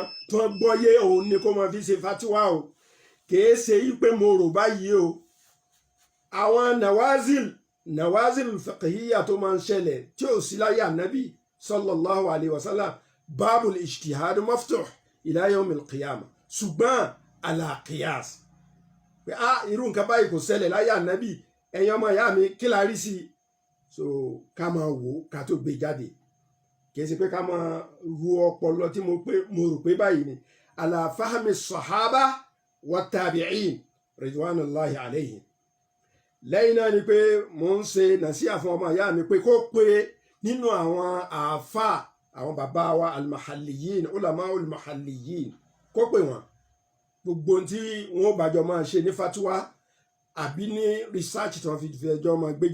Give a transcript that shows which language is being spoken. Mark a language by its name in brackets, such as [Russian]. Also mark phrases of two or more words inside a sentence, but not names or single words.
[Yoruba] tó gbọ́yé òun ni kó máa fi ṣe fatiwa o kìí ṣe yí pé mo rò báyìí o àwọn [Arabic] نوازل فقهية [Yoruba] tó máa ń ṣẹlẹ̀ tí ò sí láyé ànábì [Arabic] صلى الله عليه وسلم باب الاجتهاد مفتوح إلى يوم القيامة [Yoruba] ṣùgbọ́n [Arabic] على قياس [Yoruba] pé irú nǹkan báyìí kò ṣẹlẹ̀ láyé ànábì ẹ̀yin ọmọ ìyá mi kí la rí sí i so ká máa wò ká tó gbé jáde kìí ṣe pé ká máa ru ọpọlọ tí mo rò pé báyìí ni [Arabic] على فهم الصحابة والتابعين رضوان الله عليهم [Yoruba] lẹ́yìn náà ni pé mo ń ṣe nàṣíà fún ọmọ ìyá mi pé kó pé nínú àwọn àáfà àwọn bàbá wa [Arabic] المحليين علماء المحليين [Yoruba] kó pè wọ́n gbogbo tí wọ́n bàjọ́ máa ṣe ní fatiwa àbí ní research tí wọ́n fi ẹjọ́ máa gbé